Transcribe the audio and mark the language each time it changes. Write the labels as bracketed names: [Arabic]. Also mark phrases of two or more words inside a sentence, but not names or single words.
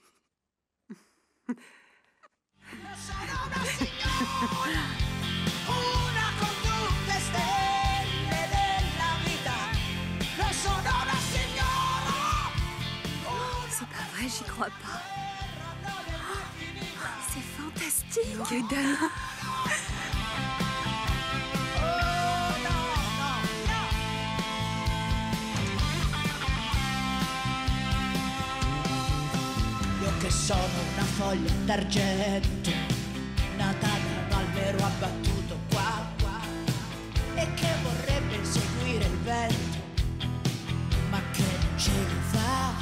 [French] C'est pas vrai, j'y crois pas. C'est fantastique. Loredana. [Italian] Io che sono una foglia d'argento, nata da un albero abbattuto qua, e che vorrebbe seguire il vento, ma che non ce lo fa.